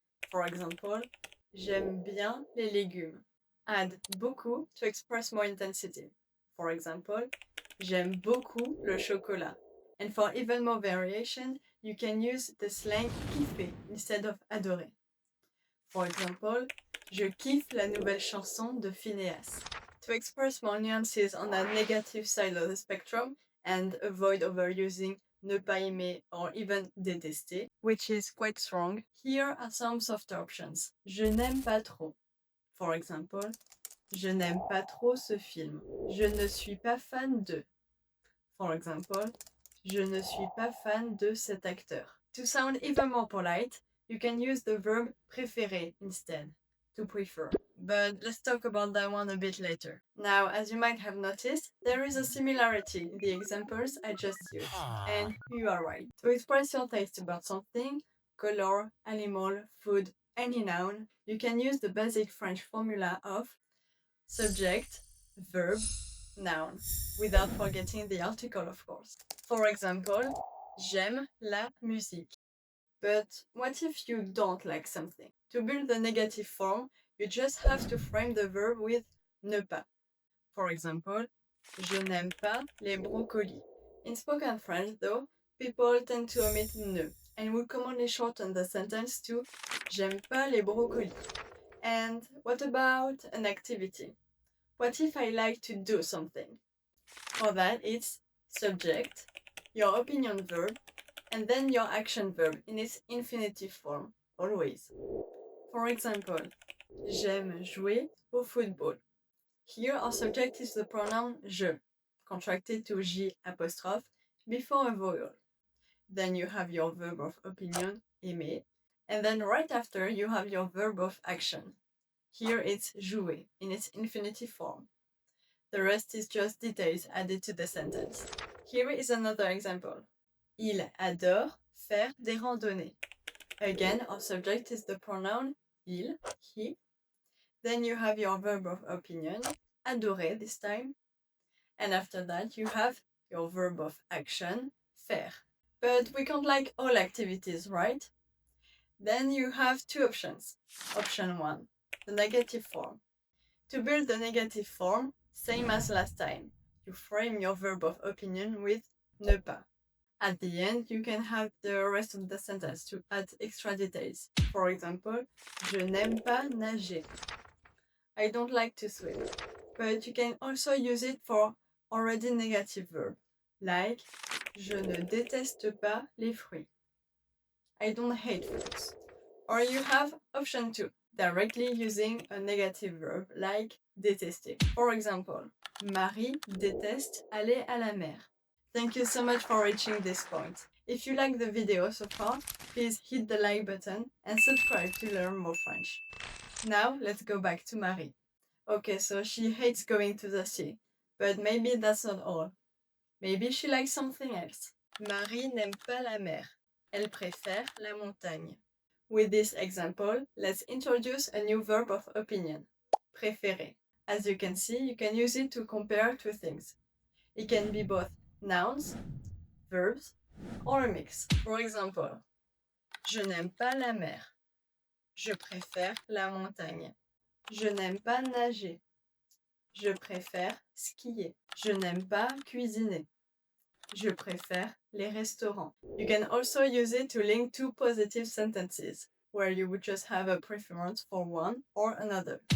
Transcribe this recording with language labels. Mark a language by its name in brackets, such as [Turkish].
[English] For example, [French] j'aime bien les légumes. [English] Add beaucoup to express more intensity. For example, [French] j'aime beaucoup le chocolat. [English] And for even more variation, you can use the slang kiffer instead of adorer. For example, [French] je kiffe la nouvelle chanson de Phineas. [English] To express more nuances on the negative side of the spectrum and avoid overusing [French] ne pas aimer [English] or even détester, which is quite strong, here are some softer options. [French] Je n'aime pas trop. [English] For example, [French] je n'aime pas trop ce film. Je ne suis pas fan de. [English] For example, [French] je ne suis pas fan de cet acteur. [English] To sound even more polite, you can use the verb préférer instead, to prefer. But let's talk about that one a bit later. Now, as you might have noticed, there is a similarity in the examples I just used. And you are right. To express your taste about something, color, animal, food, any noun, you can use the basic French formula of subject, verb, noun, without forgetting the article, of course. For example, [French] j'aime la musique. [English] But what if you don't like something? To build the negative form, you just have to frame the verb with ne pas. For example, [French] je n'aime pas les brocolis. [English] In spoken French, though, people tend to omit ne, and will commonly shorten the sentence to [French] j'aime pas les brocolis. [English] And what about an activity? What if I like to do something? For that, it's subject, your opinion verb, and then your action verb in its infinitive form, always. For example, [French] j'aime jouer au football. [English] Here our subject is the pronoun je, contracted to J apostrophe, before a vowel. Then you have your verb of opinion, aimer, and then right after you have your verb of action. Here it's jouer in its infinitive form. The rest is just details added to the sentence. Here is another example. [French] Il adore faire des randonnées. [English] Again, our subject is the pronoun il, he. Then you have your verb of opinion, adorer this time. And after that, you have your verb of action, faire. But we can't like all activities, right? Then you have two options. Option 1, the negative form. To build the negative form, same as last time. You frame your verb of opinion with ne pas. At the end, you can have the rest of the sentence to add extra details. For example, [French] je n'aime pas nager. [English] I don't like to swim. But you can also use it for already negative verb, like [French] je ne déteste pas les fruits. [English] I don't hate fruits. Or you have option 2, directly using a negative verb like détester. For example, [French] Marie déteste aller à la mer. [English] Thank you so much for reaching this point. If you like the video so far, please hit the like button and subscribe to learn more French. Now let's go back to Marie. Okay, so she hates going to the sea, but maybe that's not all. Maybe she likes something else. [French] Marie n'aime pas la mer. Elle préfère la montagne. [English] With this example, let's introduce a new verb of opinion, préférer. As you can see, you can use it to compare two things. It can be both nouns, verbs, or a mix. For example, [French] je n'aime pas la mer. Je préfère la montagne. Je n'aime pas nager. Je préfère skier. Je n'aime pas cuisiner. Je préfère les restaurants. [English] You can also use it to link two positive sentences, where you would just have a preference for one or another.